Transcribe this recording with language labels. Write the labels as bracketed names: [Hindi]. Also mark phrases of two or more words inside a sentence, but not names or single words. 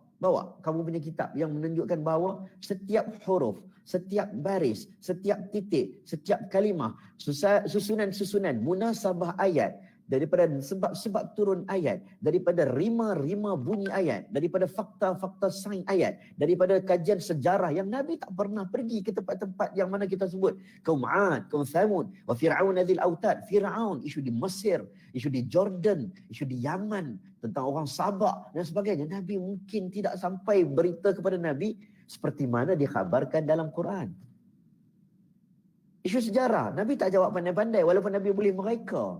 [Malay] Kamu punya kitab yang menunjukkan bahawa setiap huruf, setiap baris, setiap titik, setiap kalimah, susunan-susunan, munasabah ayat, daripada sebab-sebab turun ayat, daripada rima-rima bunyi ayat, daripada fakta-fakta sains ayat, daripada kajian sejarah yang Nabi tak pernah pergi ke tempat-tempat yang mana kita sebut kaum 'Ad, kaum Thamud, [Arabic] وفرعون ذي الأوتاد. [Malay] Fir'aun, isu di Mesir, isu di Jordan, isu di Yaman, tentang orang Sabak dan sebagainya. Nabi mungkin tidak sampai berita kepada Nabi seperti mana dikhabarkan dalam Quran. Isu sejarah, Nabi tak jawab pandai-pandai walaupun Nabi boleh mereka.